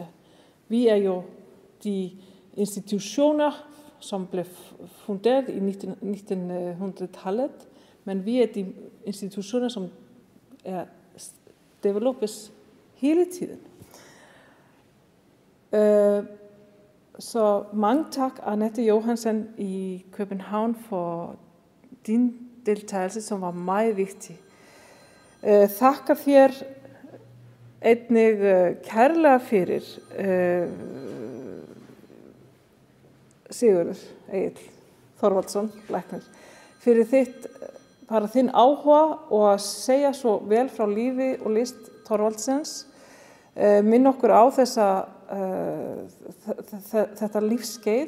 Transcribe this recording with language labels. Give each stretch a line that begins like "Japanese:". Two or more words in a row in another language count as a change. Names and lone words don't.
Danish: Vi jo de institutioner, som blev funderet i 1900-tallet, men vi de institutioner, som developes hele tiden. Så mange tak, Annette Johansen i København, for din deltagelse, som var meget vigtig.
Icelandic: Þakka þér einnig kærlega fyrir, Sigurður Egill Þorvaldsson, læknir, fyrir þinn áhuga og að segja svo vel frá lífi og list Thorvaldsens, minna okkur á þetta lífskeið